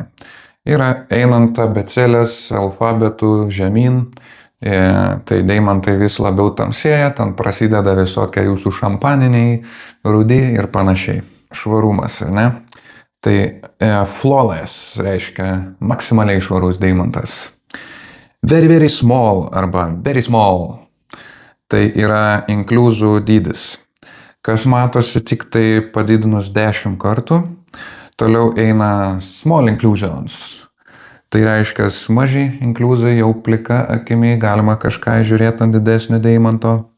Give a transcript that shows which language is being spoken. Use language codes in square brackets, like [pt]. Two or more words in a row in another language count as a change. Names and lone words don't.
[lt] Yra einant abėcėlės alfabetų žemyn, tai deimantai vis labiau tamsėja, ten prasideda visokie jūsų šampaniniai, rudi ir panašiai. Švarumas, ar ne? Tai flawless reiškia maksimaliai švarus deimantas. [en] Very, very small [lt] arba [en] very small. [lt] Tai yra inkliuzų dydis, kas matosi tik tai padidinus 10 kartų. Toliau eina [en] small inclusions. [lt] Tai reiškia maži inkliuzai, jau plika akimi galima kažką žiūrėti ant didesnio deimanto.